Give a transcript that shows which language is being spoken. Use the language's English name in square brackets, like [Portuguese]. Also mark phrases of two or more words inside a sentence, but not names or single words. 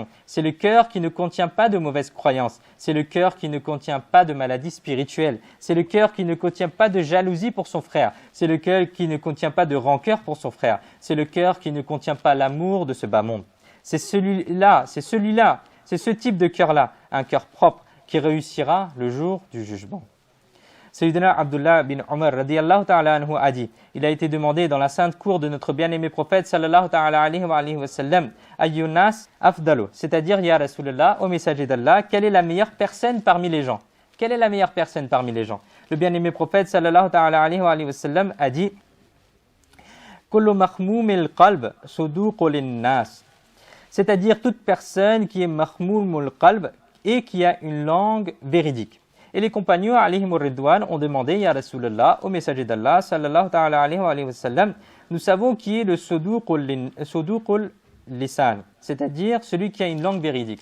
[French] C'est le cœur qui ne contient pas de mauvaises croyances, c'est le cœur qui ne contient pas de maladies spirituelles, c'est le cœur qui ne contient pas de jalousie pour son frère, c'est le cœur qui ne contient pas de rancœur pour son frère, c'est le cœur qui ne contient pas l'amour de ce bas monde. C'est celui-là, c'est ce type de cœur-là, un cœur propre, qui réussira le jour du jugement. Sayyidina Abdullah bin Umar [Arabic] رضي الله تعالى عنه [French] a dit, il a été demandé dans la sainte cour de notre bien-aimé prophète [Arabic] صلى الله تعالى عليه وسلم, أي الناس أفضل, [French] c'est-à-dire [Arabic] يا رسول الله, [French] au messager d'Allah, quelle est la meilleure personne parmi les gens? Quelle est la meilleure personne parmi les gens? Le bien-aimé prophète [Arabic] صلى الله تعالى عليه وسلم [French] a dit, [Arabic] كل مخموم القلب صدوق للناس, [French] c'est-à-dire toute personne qui est [Arabic] مخموم القلب [French] et qui a une langue véridique. Et les compagnons [Arabic] عليهم الرضوان [French] ont demandé [Arabic] يا رسول الله [French] au messager d'Allah [Arabic] صلى الله تعالى عليه وسلم, [French] nous savons qui est le [Arabic] صدوق اللسان, [French] c'est-à-dire celui qui a une langue véridique.